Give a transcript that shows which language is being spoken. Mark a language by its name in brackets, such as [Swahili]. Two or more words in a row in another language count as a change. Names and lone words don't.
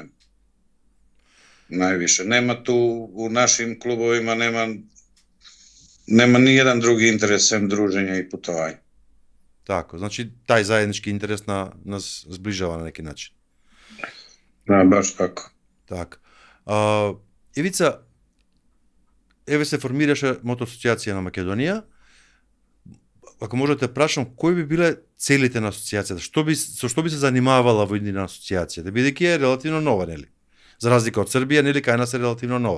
[Serbian] Najviše. Nema tu u našim klubovima, nema ni jedan drugi interes sem druženja i putovanja. Tako, znači taj zajednički interes nas zbližava na neki način. Da, baš tako. [Macedonian] Так. Ивица, еве се формираше Мото асоцијација на Македонија. Ако можете прашам, кои би биле целите на асоцијацијата? Со што би се занимавала во една асоцијација? Бидејќи е релативно нова, нели? За разлика од Србија, нели, кај нас е релативно нова.